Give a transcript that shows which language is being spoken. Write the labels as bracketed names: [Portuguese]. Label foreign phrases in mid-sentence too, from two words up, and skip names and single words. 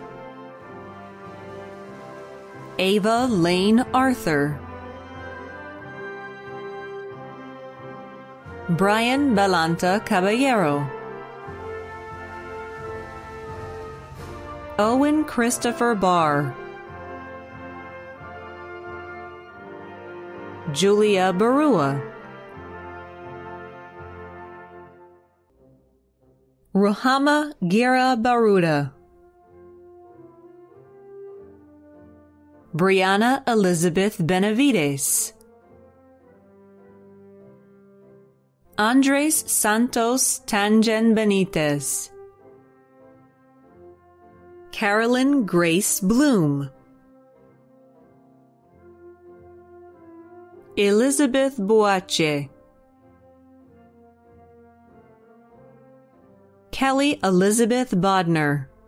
[English] Ava Lane Arthur. Brian Balanta Caballero. Owen Christopher Barr. Julia Barua. Ruhama Gira Baruda. Brianna Elizabeth Benavides. Andres Santos Tangen Benitez. Carolyn Grace Bloom. Elizabeth Boache. Kelly Elizabeth Bodner.